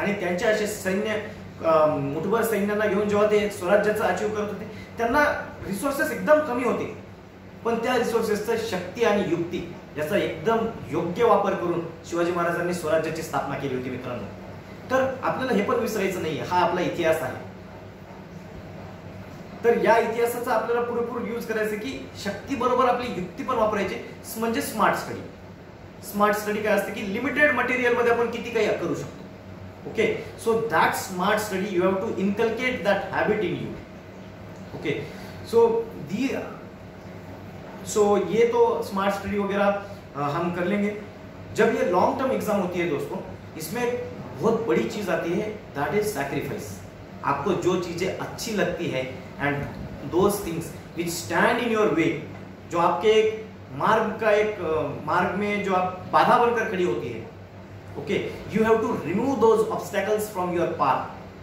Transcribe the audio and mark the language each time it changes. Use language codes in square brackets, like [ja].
[mr] आणि त्यांच्या असे सैन्य मुठभर सैन्यांना घेऊन जेव्हा ते स्वराज्याचं अचीव करत होते, त्यांना रिसोर्सेस एकदम कमी होते, पण त्या रिसोर्सेसचं शक्ती आणि युक्ती याचा एकदम योग्य वापर करून शिवाजी महाराजांनी स्वराज्याची स्थापना केली होती मित्रांनो। तर आपल्याला हे पण विसरायचं नाहीये, हा आपला इतिहास आहे। तर या इतिहासाचा आपल्याला पुरेपूर यूज करायचं की शक्ती बरोबर आपली युक्ती पण वापरायची, म्हणजे स्मार्ट स्टडी। स्मार्ट स्टडी काय असते की लिमिटेड मटेरियल मध्ये आपण किती काही करू शकतो। [en] Okay, so that smart study you have to inculcate that habit in you. [hi] Okay, सो ये तो स्मार्ट स्टडी वगैरह हम कर लेंगे। जब ये लॉन्ग टर्म एग्जाम होती है दोस्तों, इसमें बहुत बड़ी चीज आती है, [en] That is sacrifice. [hi] आपको जो चीजें अच्छी लगती है [en] and those things which stand in your way, [hi] जो आपके एक मार्ग में जो आप बाधा बनकर खड़ी होती है, [en] Okay, you have to remove those obstacles from your path.